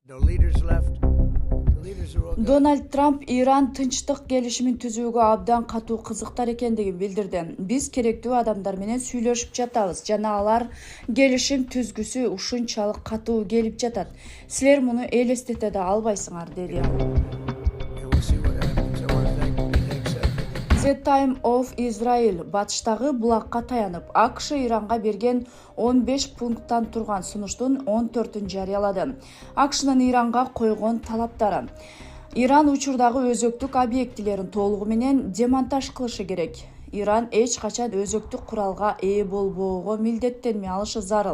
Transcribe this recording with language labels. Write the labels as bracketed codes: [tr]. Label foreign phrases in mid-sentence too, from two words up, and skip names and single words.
[en] The leaders left. The leaders are all gone. [ky] Дональд Трамп Иран тынчтык келишимин түзүүгө абдан катуу кызыктар экендигин билдирди. Биз керектүү адамдар менен сүйлөшүп жатабыз жана алар келишим түзгүсү ушунчалык катуу келип жатат. Силер муну элестете да албайсыңар, деди. [en] And we'll see what happens. I want to thank [ky] The Time of Israel батыштагы булакка таянып, АКШ Иранга берген 15 пункттан турган сунуштун 14-ін жарыялады. АКШнын Иранга койгон талаптары: Иран учурдагы өзөктүк объектилерин толугу менен демонтаж кылышы керек. Иран эч качан өзөктүк куралга ээ болбоого милдеттенме алышы зарыл.